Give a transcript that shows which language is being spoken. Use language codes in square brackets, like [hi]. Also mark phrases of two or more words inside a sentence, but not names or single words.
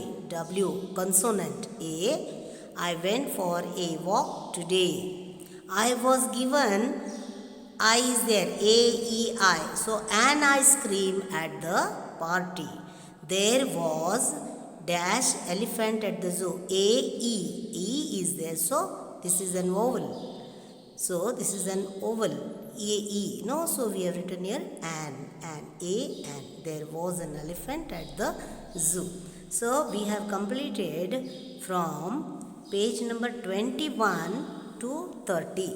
[en] W, consonant. A. I went for a walk today. I was given, I is there, A-E-I. So, an ice cream at the party. There was dash elephant at the zoo. A-E. E is there. So, this is an oval. So, this is an oval. A-E. No, so we have written here an. A, and. There was an elephant at the zoo. So, we have completed from page number 21 to 30.